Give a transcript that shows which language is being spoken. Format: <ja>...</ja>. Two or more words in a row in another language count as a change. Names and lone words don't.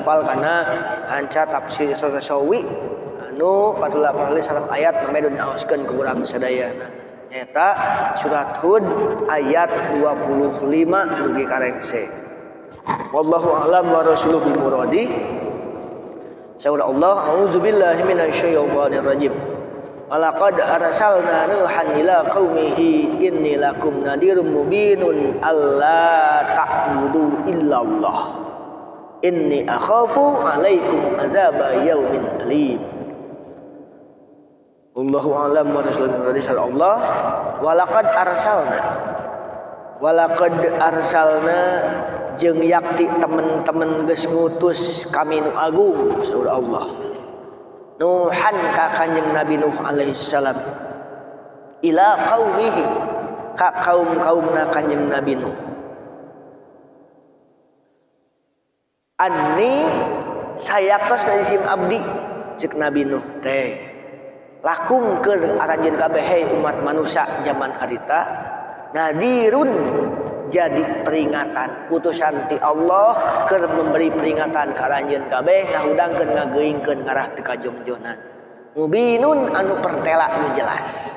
<su>apal kana hanca tafsir Sawi anu patula apal sareng ayat namanya nyaoskeun ku urang sadayana nyaeta surat Hud ayat 25 dugi karengse.</su> <ar>والله أعلم ورسوله مرادي. Saura Allah أعوذ بالله من الشيطان الرجيم. ولقد أرسلنا نوحا إلى قومه إني لكم نذير مبين ألا تعبدوا إلا الله إني أخاف عليكم عذاب يوم أليم. والله أعلم ورسوله الله. ولقد أرسلنا</ar> <su>jeung yakti temen-temen geus ngutus kami nu agung saur Allah Nuhan ka kanjeng Nabi Nuh</su> <ar>عليه السلام إلى قومه</ar> <su>ka kaum-kaumna kanjeng Nabi Nuh anni sayaktos dari sim abdi ceuk Nabi Nuh teh lakum keur aranjeun kabeh hei umat manusia zaman harita nadirun jadi peringatan putusan ti Allah keur</su> <id>memberi peringatan</id> <su>ka aranjeun kabeh ngahudangkeun ngageuingkeun ngarah teu kajongjonan mubinun anu pertela nu jelas.</su>